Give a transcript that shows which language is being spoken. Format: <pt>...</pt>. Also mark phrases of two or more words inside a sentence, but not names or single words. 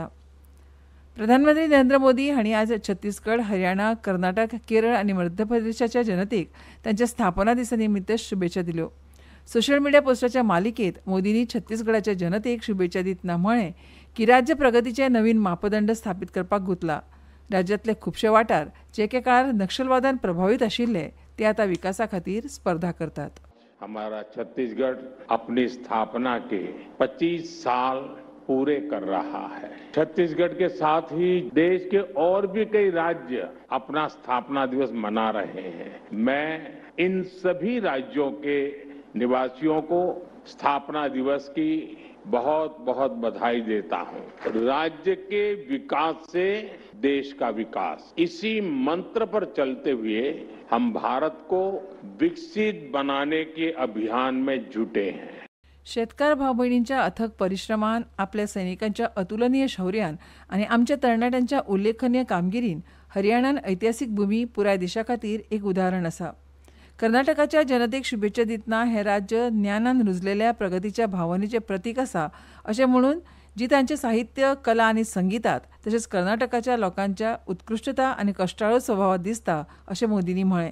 <kok>प्रधानमंत्री नरेंद्र मोदी हांणी आज छत्तीसगड, हरियाणा, कर्नाटक, केरळ आनी मध्य प्रदेशाच्या जनतेक तांच्या स्थापना दिसा निमित्त शुभेच्छा दिल्यो.</kok> <en>social media</en> <kok>पोस्टाच्या मालिकेत मोदींनी छत्तीसगडाच्या जनतेक शुभेच्छा दितना म्हळें की राज्य प्रगतीचे नवीन मापदंड स्थापीत करपाक गुंतला. राज्यांतले खुबशे वाठार जे एके काळार नक्षलवादान प्रभावित आशिल्ले ते आतां विकासा खातीर स्पर्धा करतात.</kok> <hi>हमारा छत्तीसगढ़ अपनी स्थापना के 25 साल पूरे कर रहा है. छत्तीसगढ़ के साथ ही देश के और भी कई राज्य अपना स्थापना दिवस मना रहे हैं. मैं इन सभी राज्यों के निवासियों को स्थापना दिवस की बहुत बहुत बधाई देता हूं. राज्य के विकास से देश का विकास, इसी मंत्र पर चलते हुए हम भारत को विकसित बनाने के अभियान में जुटे हैं.</hi> <kok>शेतकार भाव भयणींच्या अथक परिश्रमान, आपल्या सैनिकांच्या अतुलनीय शौर्यान आनी आमच्या तरणाट्यांच्या उल्लेखनीय कामगिरीन हरियाणान ऐतिहासीक भूमी पुराय देशा खातीर एक उदाहरण आसा. कर्नाटकाच्या जनतेक शुभेच्छा दितना हें राज्य ज्ञानान रुजलेल्या प्रगतीच्या भावनेचें प्रतीक आसा अशें म्हणून जी तांचें साहित्य, कला आनी संगीतात तशेंच कर्नाटकाच्या लोकांच्या उत्कृश्टता आनी कश्टाळू स्वभावात दिसता अशें मोदींनी म्हळें.</kok>